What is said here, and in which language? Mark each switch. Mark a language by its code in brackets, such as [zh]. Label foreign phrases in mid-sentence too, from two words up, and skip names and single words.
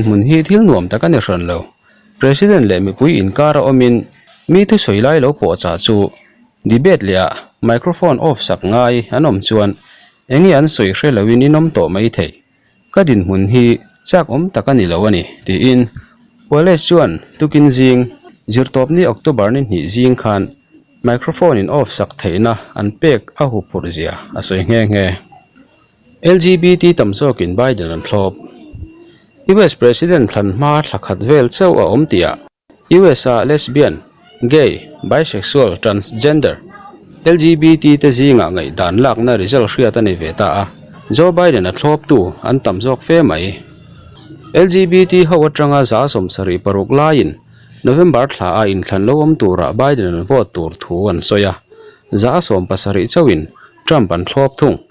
[lus] mun hi thil nuam ta kan ran lo president le mi pui inkar omin mi thu soi lai lo po cha chu debate lia [en] microphone off [lus] sak ngai anom chuan engi an soi hre lawin inom to mai thei ka din mun hi chak om takani lo ani ti in Wallace chuan tukin jing zirtop ni October ni hni jing khan microphone in off sak theina an pek a hu phur zia a soi nge LGBT tamsokin Biden an thlop US President thlan ma thakhat vel chau a om tia US [en] lesbian gay bisexual transgender [lus] LGBT te zinga ngai dan lak na result hriat ani ve ta Joe Biden a thlop tu an tamjok fe mai LGBT ho atanga za som sari paruk lain November thla a in thlan lo om tura Biden an vote tur thu an soya za som pasari chawin Trump an thlop thung